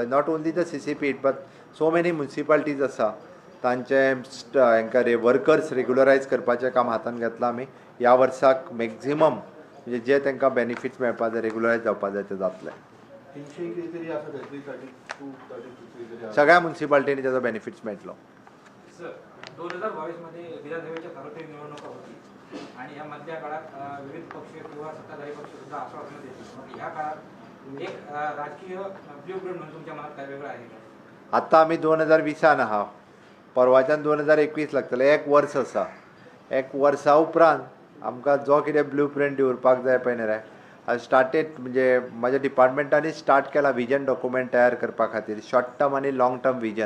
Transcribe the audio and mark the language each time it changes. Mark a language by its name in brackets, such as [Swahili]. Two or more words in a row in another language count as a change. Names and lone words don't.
[English] not only the CCP but so many municipalities [Konkani] आसा तांचे हांकां वर्कर्स रेग्युलरायज करपाचें काम हातान घेतलां आमी. ह्या वर्साक मॅक्झिमम म्हणजे जे तांकां बेनिफिट्स मेळपा जाय रेग्युलरायज जावपा जाय ते जातले. 300 कितें तरी आसा 32 सगळ्या म्युनिसिपालिटींनी त्याचो बेनिफिट्स मेळटलो. [Marathi] सर 2022 मध्ये विधानसभेच्या सार्वत्रिक निवडणुका होती आणि या मधल्या काळात विविध पक्ष किंवा सत्ताधारी पक्ष सुद्धा आश्वासनं देतील. मग ह्या काळात एक राजकीय ब्ल्यूप्रिंट म्हणून तुमच्या मनात काय वेगळं आहे का? [Konkani] आतां आमी 2020 आहा, परवाच्यान 2021 लागतले. एक वर्स आसा. एक वर्सा उपरांत आमकां जो कितें ब्ल्यू प्रिंट दिवरपाक जाय पळय न्ही रे, हांव स्टार्टेड म्हणजे म्हाज्या डिपार्टमेंटांनी स्टार्ट केला [English] vision document [Konkani] तयार करपा खातीर, [English] short term [Konkani] आनी [English] long term vision.